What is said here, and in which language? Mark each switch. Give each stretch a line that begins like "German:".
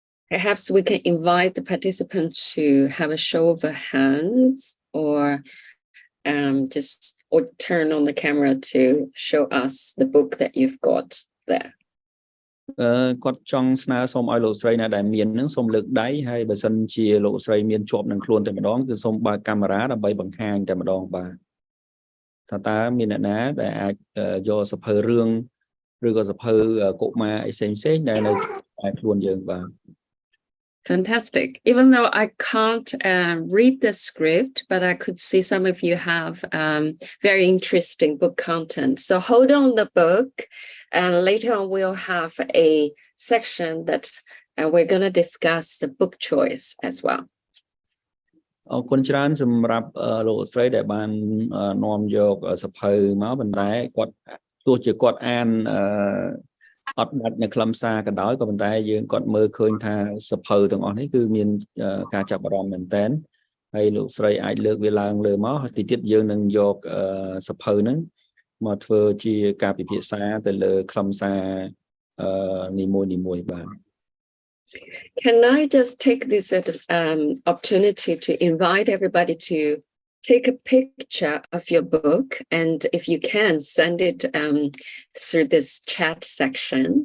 English: Perhaps we can invite the participants to have a show of hands or just or turn on the camera to show us the book that you've got there.
Khmer: គាត់ចង់ស្នើសុំឲ្យលោកស្រីណាដែលមាននឹងសូមលើកដៃហើយបើសិនជាលោកស្រីមានជាប់នឹងខ្លួនតែម្ដងគឺសូមបើកកាមេរ៉ាដើម្បីបង្ហាញតែម្ដងបាទថាតើមានអ្នកណាដែលអាចយកសភៅរឿងឬក៏សភៅកុមារអីផ្សេងៗដែលនៅខ្លួនយើងបាទ
English: Fantastic. Even though I can't read the script, but I could see some of you have very interesting book content. So hold on the book, and later on we'll have a section that we're going to discuss the book choice as well.
Khmer: អរគុណច្រើនសម្រាប់លោកស្រីដែលបាននាំយកសភៅមកប៉ុន្តែគាត់ទោះជាគាត់អានអត់ដាច់នៅខ្លឹមសារក៏ដោយក៏ប៉ុន្តែយើងគាត់មើលឃើញថាសភៅទាំងអស់នេះគឺមានការចាប់អារម្មណ៍មែនតើហើយលោកស្រីអាចលើកវាឡើងលើមកហើយទីទៀតយើងនឹងយកសភៅហ្នឹងមកធ្វើជាការពិភាក្សាទៅលើខ្លឹមសារនីមួយៗបាទ
English: Can I just take this opportunity to invite everybody to take a picture of your book, and if you can, send it through this chat section.